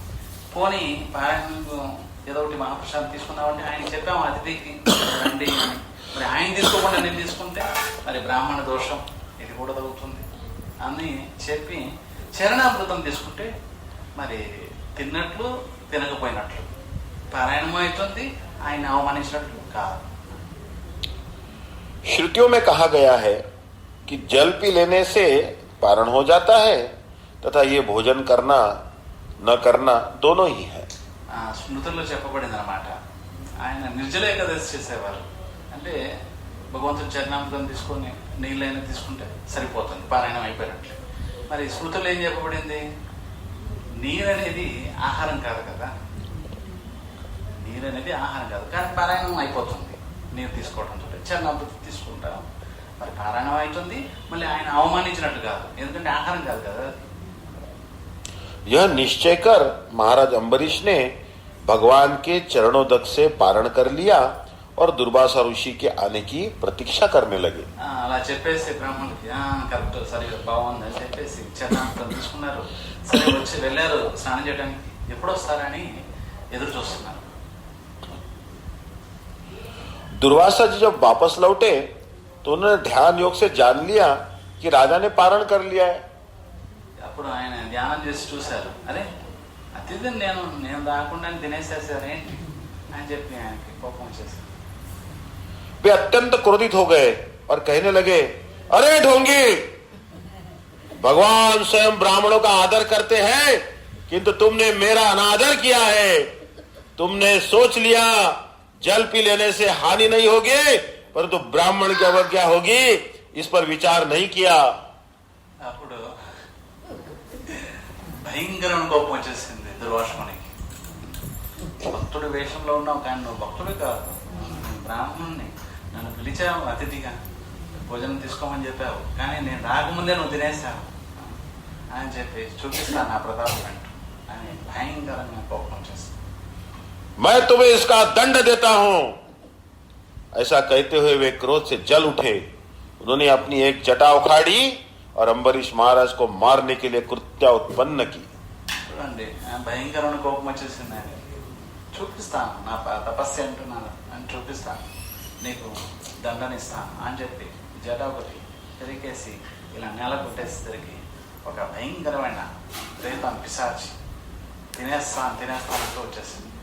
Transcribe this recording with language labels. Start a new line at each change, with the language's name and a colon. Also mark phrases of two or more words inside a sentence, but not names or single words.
Telugu: పోనీ పారాయణ ఏదో ఒకటి మహాప్రసాదం తీసుకున్నామంటే ఆయన చెప్పాము అతిథికి రండి అని. మరి ఆయన తీసుకోకుండా నేను తీసుకుంటే మరి బ్రాహ్మణ దోషం, ఇది కూడా తగ్గుతుంది అని చెప్పి చరణామృతం తీసుకుంటే మరి తిన్నట్లు తినకపోయినట్లు పారాయణం అవుతుంది, ఆయన అవమానించినట్లు కాదు.
Hindi: श्रुतियों में कहा गया है कि जल पी लेने से पारण हो जाता है तथा ये भोजन करना न करना दोनों ही है.
Telugu: స్మృతుల్లో చెప్పబడింది అనమాట. ఆయన నిర్జల ఏకాదశి చేసేవారు. అంటే భగవంతుని చరణామృతం తీసుకొని నీళ్ళైనా తీసుకుంటే సరిపోతుంది, పారాయణం అయిపోయినట్లే. మరి స్మృతుల్లో ఏం చెప్పబడింది? నీరు అనేది ఆహారం కాదు కదా, నీరు అనేది ఆహారం కాదు, కానీ పారాయణం అయిపోతుంది నీరు తీసుకోవడం. చరణామృతం తీసుకుంటాం, మరి పారాయణం అవుతుంది. మళ్ళీ ఆయన అవమానించినట్టు కాదు, ఎందుకంటే ఆహారం కాదు కదా.
Hindi: यह निश्चय कर महाराज अम्बरीश ने भगवान के चरणोदक से पारण कर लिया और दुर्वासा ऋषि के आने की प्रतीक्षा करने लगे.
Telugu: అలా చెప్పేసి బ్రాహ్మణుడికి కరెక్ట్, సరిగా బాగుంది అని చెప్పేసి చరణామృతం తీసుకున్నారు. సరే వచ్చి వెళ్ళారు స్నానం చేయడానికి. ఎప్పుడు వస్తారని ఎదురు చూస్తున్నారు.
Hindi: दुर्वासा जी जब वापस लौटे तो उन्होंने ध्यान योग से जान लिया कि राजा ने पारण कर लिया है.
Telugu: అప్పుడు ఆయన ధ్యానం చేసి చూశారు, అరే అతిథిని నేను రాకుండా తినేసేసారు ఏంటి అని చెప్పి ఆయనకి కోపం వచ్చేసారు.
Hindi: वे अत्यंत क्रोधित हो गए और कहने लगे, अरे ढोंगी, भगवान स्वयं ब्राह्मणों का आदर करते हैं किंतु तुमने मेरा अनादर किया है. तुमने सोच लिया जल पी लेने से हानि नहीं होगी परंतु ब्राह्मण की अवज्ञा होगी, इस पर विचार नहीं किया.
Telugu: అప్పుడు భయంకరమైన కోపం వచ్చేసింది దుర్వాసునికి. భక్తుడి వేషంలో ఉన్నావు కానీ నువ్వు భక్తుడు కాదు, బ్రాహ్మణుని. నన్ను పిలిచావు అతిథిగా, భోజనం తీసుకోమని చెప్పావు, కానీ నేను రాకముందే నువ్వు తినేసావు అని చెప్పి చూపిస్తాను నా ప్రతాపం అంటూ అని భయంకరంగా కోపం వచ్చేసింది.
Hindi: मैं तुम्हें इसका दंड देता हूं. ऐसा कहते हुए वे क्रोध से जल उठे. उन्होंने अपनी एक जटा उखाड़ी और अम्बरीश महाराज को मारने के लिए कृत्या उत्पन्न की.
Telugu: చూడండి, భయంకరమైన కోపం వచ్చేసింది ఆయన. చూపిస్తాను నా తపస్సు అంటున్నాను అని చూపిస్తాను, నీకు దండనిస్తాను అని చెప్పి జట ఒకటి తిరిగేసి ఇలా నేల కొట్టేసరికి ఒక భయంకరమైన ప్రేతం పిశాచి తినేస్తానంటూ వచ్చేసింది.